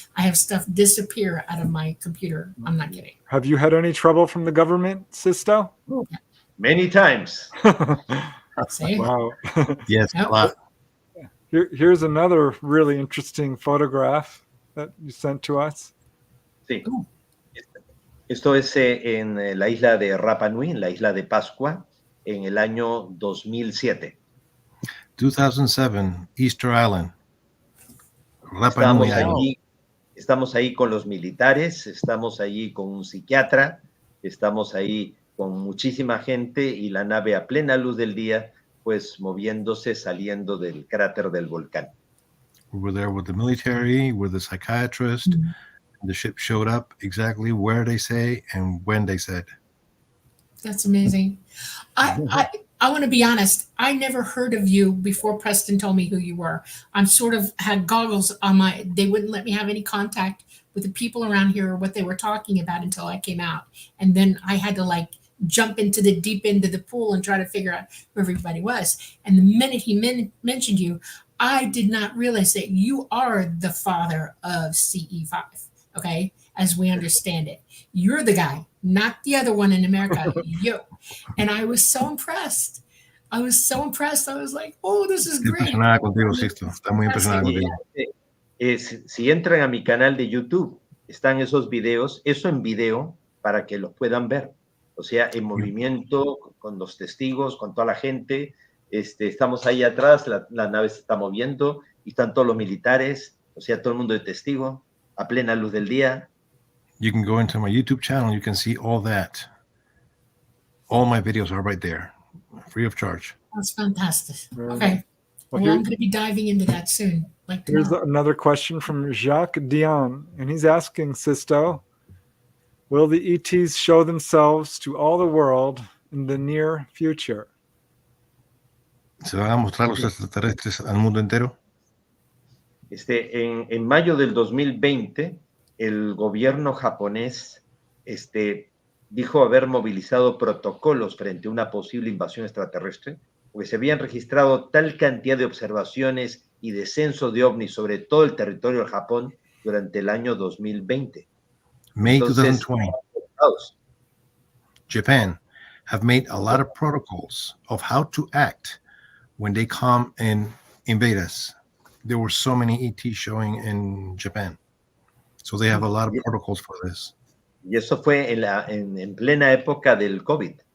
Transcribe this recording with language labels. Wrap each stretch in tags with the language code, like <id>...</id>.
<en>I have stuff disappear out of my computer. I'm not kidding. Have you had any trouble from the government, Sixto? Many times. See? Wow. Yes, Yep. a lot. Here's another really interesting photograph that you sent to us.</en> <es>Sí. Esto es en la isla de Rapa Nui, en la isla de Pascua, en el año 2007.</es> <en>2007, Easter Island. Rapa Nui Island.</en> <es>Estamos ahí con los militares, estamos ahí con un psiquiatra, estamos ahí con muchísima gente y la nave a plena luz del día, pues moviéndose, saliendo del cráter del volcán.</es> <en>We were there with the military, with the psychiatrist. The ship showed up exactly where they say and when they said. That's amazing. I want to be honest. I never heard of you before Preston told me who you were. I'm sort of had goggles on my, they wouldn't let me have any contact with the people around here or what they were talking about until I came out. And then I had to like jump into the deep end of the pool and try to figure out who everybody was. And the minute he mentioned you, I did not realize that you are the father of CE5. Okay, as we understand it. You're the guy, not the other one in America, you. And I was so impressed. I was like, oh, this is great.</en> <es>Impresionada contigo, Sixto. Está muy impresionada contigo. Si entran a mi canal de YouTube, están esos videos, eso en video, para que los puedan ver. O sea, en movimiento, con los testigos, con toda la gente. Estamos ahí atrás, la nave se está moviendo, y están todos los militares, o sea, todo el mundo de testigo, a plena luz del día.</es> <en>You can go into my YouTube channel. You can see all that. All my videos are right there, free of charge. That's fantastic. Okay. Well, Well, I'm going to be diving into that soon. Like here's tomorrow. another question from Jacques Dion, and he's asking, Sixto, will the ETs show themselves to all the world in the near future?</en> <es>¿Se van a mostrar los extraterrestres al mundo entero? En mayo del 2020, el gobierno japonés dijo haber movilizado protocolos frente a una posible invasión extraterrestre, porque se habían registrado tal cantidad de observaciones y descensos de ovnis sobre todo el territorio del Japón durante el año 2020.</es> <en>May</en> <es>Entonces,</es> <en>2020, Japan have made a lot of protocols of how to act when they come and invade us. There were so many ET showing in Japan. So they have a lot of protocols for this.</en> <es>Y eso fue en plena época del COVID.</es>